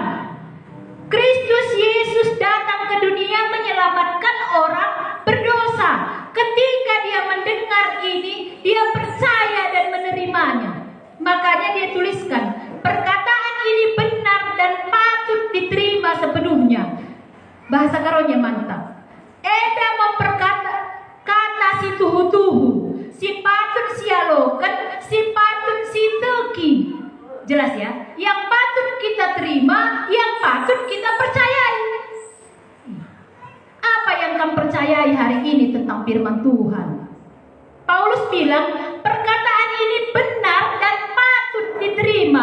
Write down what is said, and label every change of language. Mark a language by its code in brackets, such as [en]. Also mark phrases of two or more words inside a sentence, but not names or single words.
[id] Kristus Yesus datang ke dunia menyelamatkan orang berdosa. Ketika dia mendengar ini, dia percaya dan menerimanya. Makanya dia tuliskan, perkataan ini benar dan patut diterima sepenuhnya. Bahasa karonya mantap. [btx] Eda memperkata kata si tuhu-tuhu, si patut sialokan, si patut si teki. [id] Jelas ya? Yang patut kita terima, yang patut kita percayai. Apa yang kamu percayai hari ini tentang firman Tuhan? Paulus bilang, perkataan ini benar dan patut diterima.